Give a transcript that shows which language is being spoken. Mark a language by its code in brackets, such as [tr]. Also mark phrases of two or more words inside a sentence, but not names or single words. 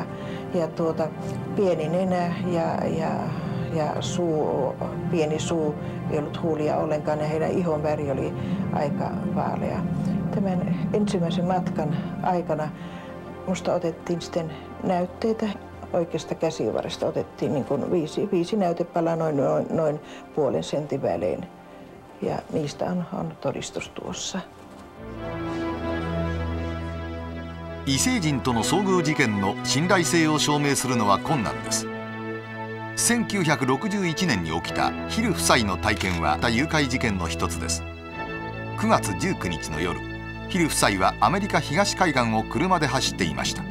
[fi] Ja pieni nenä ja pieni suu, ei ollut huulia ollenkaan ja heidän ihon väri oli aika vaalea. Tämän ensimmäisen matkan aikana musta otettiin sitten näytteitä. Oikeasta käsivarresta otettiin niin kuin 5 näytepalaa noin puolen sentin välein. Ja niistä on todistus tuossa. [ja] 異星人との遭遇事件の信頼性を証明するのは困難です。1961年に起きたヒル夫妻の体験は誘拐事件の一つです。9月19日の夜、ヒル夫妻はアメリカ東海岸を車で走っていました。